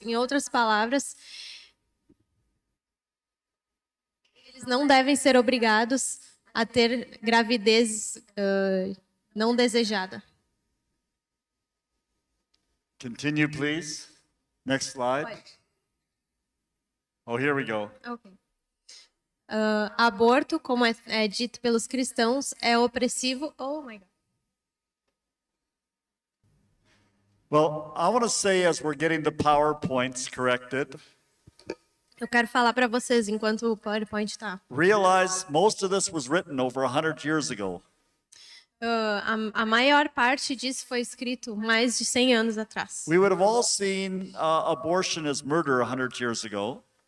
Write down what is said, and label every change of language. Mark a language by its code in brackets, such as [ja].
[pt] Em outras palavras, eles não devem ser obrigados a ter gravidez não desejada. [en] Continue, please. Next slide. Oh, here we go. Ok. [pt] Aborto, como é dito pelos cristãos, é opressivo. [en] Oh my God. Well, I want to say as we're getting the PowerPoints corrected, [pt] Eu quero falar para vocês enquanto o PowerPoint está. [en] realize most of this was written over 100 years ago. [pt] A maior parte disso foi escrito mais de 100 anos atrás. [en] We would have all seen abortion as murder 100 years ago.